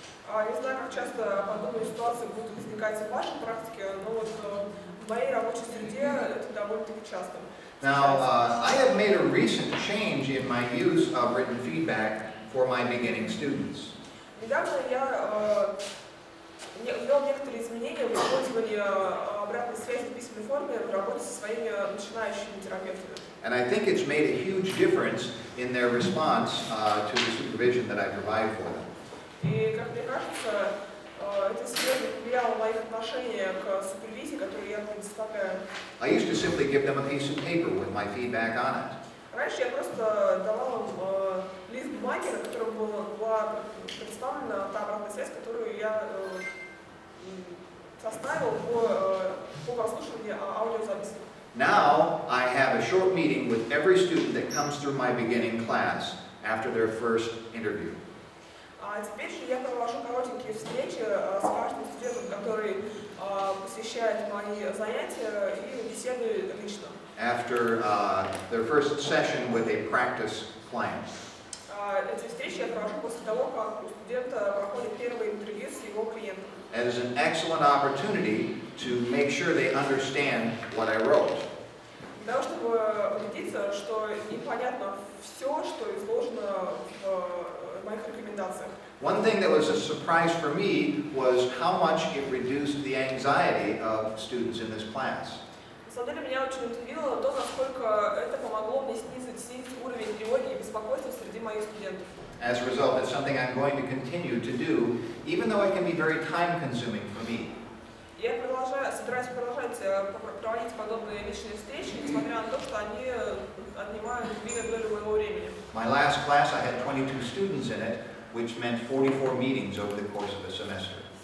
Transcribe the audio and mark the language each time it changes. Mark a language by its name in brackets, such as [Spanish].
[Russian] Не знаю, как часто подобные ситуации будут возникать в вашей практике, но вот в моей рабочей среде это довольно-таки часто. [English] Now, I have made a recent change in my use of written feedback for my beginning students. [Russian] Недавно я ввел некоторые изменения в использовании обратной связи в письменной форме в работе со своими начинающими терапевтами. [English] And I think it's made a huge difference in their response to the supervision that I provide for them. [Russian] И, как мне кажется, это серьезно повлияло на моих отношениях к супервизии, которую я предоставляю. [English] I used to simply give them a piece of paper with my feedback on it. [Russian] Раньше я просто давал им лист бумаги, на котором была представлена та обратная связь, которую я составил по прослушиванию аудиозаписи. [English] Now I have a short meeting with every student that comes through my beginning class after their first interview. [Russian] А теперь же я провожу коротенькие встречи с каждым студентом, который посещает мои занятия и беседую лично. [English] After their first session with a practice client. [Russian] Эти встречи я провожу после того, как у студента проходит первое интервью с его клиентом. [English] It is an excellent opportunity to make sure they understand what I wrote. [Russian] Для того, чтобы убедиться, что им понятно все, что изложено в моих рекомендациях. [English] One thing that was a surprise for me was how much it reduced the anxiety of students in this class. [Russian] На самом деле меня очень удивило то, насколько это помогло мне снизить уровень тревоги и беспокойства среди моих студентов. [English] As a result, it's something I'm going to continue to do, even though it can be very time-consuming for me. [Russian] Я собираюсь продолжать проводить подобные личные встречи, несмотря на то, что они отнимают львиную долю моего времени. [English] My last class, I had 22 students in it, which meant 44 meetings over the course of a semester.